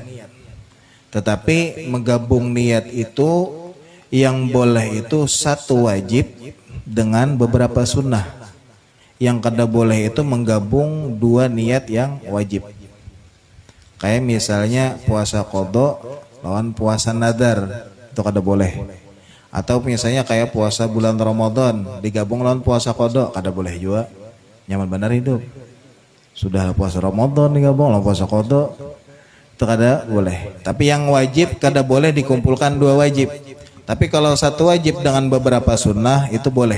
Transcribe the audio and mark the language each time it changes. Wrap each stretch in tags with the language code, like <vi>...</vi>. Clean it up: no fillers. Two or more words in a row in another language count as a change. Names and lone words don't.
<id>Tetapi menggabung niat itu yang boleh itu satu wajib dengan beberapa sunnah. Yang kada boleh itu menggabung dua niat yang wajib. Kayak misalnya puasa qada lawan puasa nadar. Itu kada boleh. Atau misalnya kayak puasa bulan Ramadan digabung lawan puasa qada, kada boleh juga. Nyaman benar hidup. Sudah puasa Ramadan digabung lawan puasa qada, itu kada boleh. Tapi yang wajib kada boleh dikumpulkan dua wajib. Tapi kalau satu wajib dengan beberapa sunnah itu boleh.</id>